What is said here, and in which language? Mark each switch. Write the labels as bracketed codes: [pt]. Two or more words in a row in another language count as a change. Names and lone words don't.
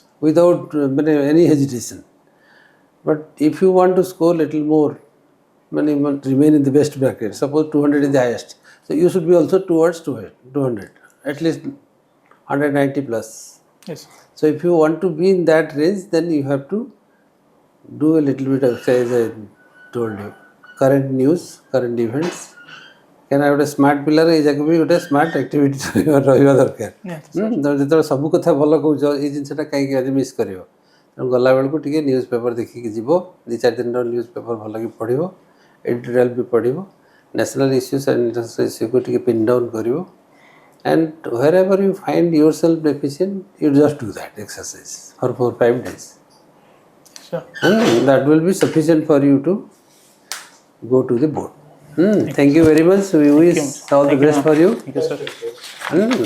[en] without any hesitation. But if you want to score little more remain in the best bracket, suppose 200 is the highest, so you should be also towards 200 at least 190 plus. Yes. So if you want to be in that range, then you have to do a little bit of exercise. I told you current news, current events. Can I have a smart pillar? Is a good smart activity [or] ରହିବା ଦରକାର। ଯେତେବେଳେ ସବୁ କଥା ଭଲ କହୁଛ ଏଇ ଜିନିଷଟା କାହିଁକି ଆଜି ମିସ୍ କରିବ? ତେଣୁ ଗଲାବେଳକୁ ଟିକେ [en] news paper [or] ଦେଖିକି ଯିବ, 2-4 ଦିନର [en] news paper [or] ଭଲକି ପଢ଼ିବ, ଏଡିଟୋରିଆଲ୍ ବି ପଢ଼ିବ, [en] national issues and international [or] ଇସ୍ୟୁକୁ ଟିକେ [en] pin down [or] କରିବ, [en] and wherever you find yourself deficient, you just do that exercise for 4-5 days. Sure. And that will be sufficient for you to go to the board. Thank you very much. We wish all the best for you. Thank you, sir.